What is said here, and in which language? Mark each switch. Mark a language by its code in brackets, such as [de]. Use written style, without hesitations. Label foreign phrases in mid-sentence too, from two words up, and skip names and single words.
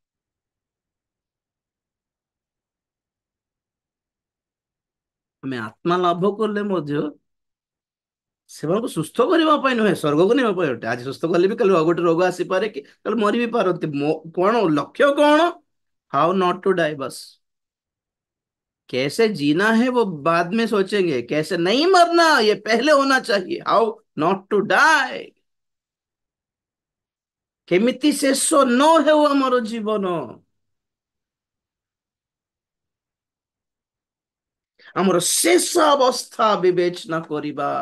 [or] ଆମେ ଆତ୍ମା ଲାଭ କଲେ ମଧ୍ୟ ସେମାନଙ୍କୁ ସୁସ୍ଥ କରିବା ପାଇଁ ନୁହେଁ, ସ୍ୱର୍ଗକୁ ନେବା ପାଇଁ ଅଟେ। ଆଜି ସୁସ୍ଥ କଲେ ବି କାଲି ଆଉ ଗୋଟେ ରୋଗ ଆସିପାରେ, କି କାଲି ମରି ବି ପାରନ୍ତି। କଣ ଲକ୍ଷ୍ୟ କଣ? [en] how not to die, [hi] बस कैसे जीना है वो बाद में सोचेंगे, कैसे नहीं मरना ये पहले होना चाहिए। [en] how not to die, [or] କେମିତି ଶେଷ ନ ହେଉ ଆମର ଜୀବନ, ଆମର ଶେଷ ଅବସ୍ଥା ବିବେଚନା କରିବା।